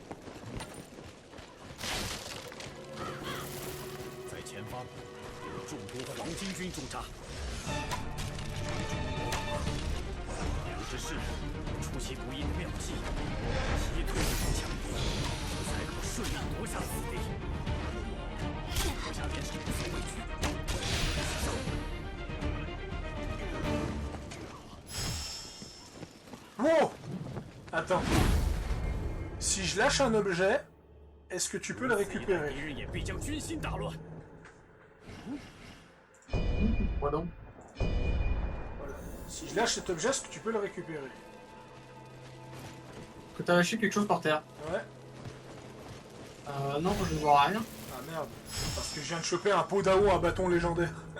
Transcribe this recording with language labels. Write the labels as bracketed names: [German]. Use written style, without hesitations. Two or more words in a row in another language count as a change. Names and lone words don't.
[Chinese] 在前方有众多黄巾军驻扎，两支士兵出其不意的妙计，击退这种强敌，才可顺利夺下此地。阁下便是无所畏惧。 Oh! [French] Attends. Si je lâche un objet, est-ce que tu peux le [Chinese] 敌 [French] récupérer? [Chinese] 人也必将军心大乱。 [French] Quoi donc? Voilà. Si je lâche cet objet, est-ce que tu peux le récupérer? Que t'as lâché quelque chose par terre. Ouais. Non, je ne vois rien. Ah merde. Parce que je viens de choper un pot d'AO à bâton légendaire.